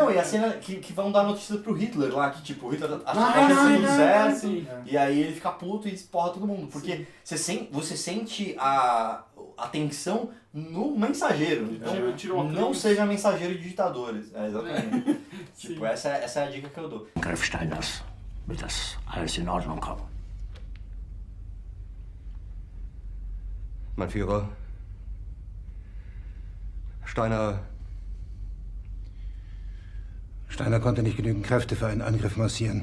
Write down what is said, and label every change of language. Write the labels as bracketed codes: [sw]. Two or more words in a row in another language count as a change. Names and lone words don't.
[pt] Não, e a cena que vão dar notícia pro Hitler lá, que tipo, o Hitler acha Não, que vai não, ser tudo não, certo, sim. e aí ele fica puto e esporra todo mundo. Porque você sente a tensão no mensageiro. Então, não seja mensageiro de ditadores. Exatamente. Tipo, essa é a dica que eu dou. [de] Greifstein wird das alles in Ordnung kommen. Mein Führer, Steiner konnte nicht genügend Kräfte für einen Angriff massieren.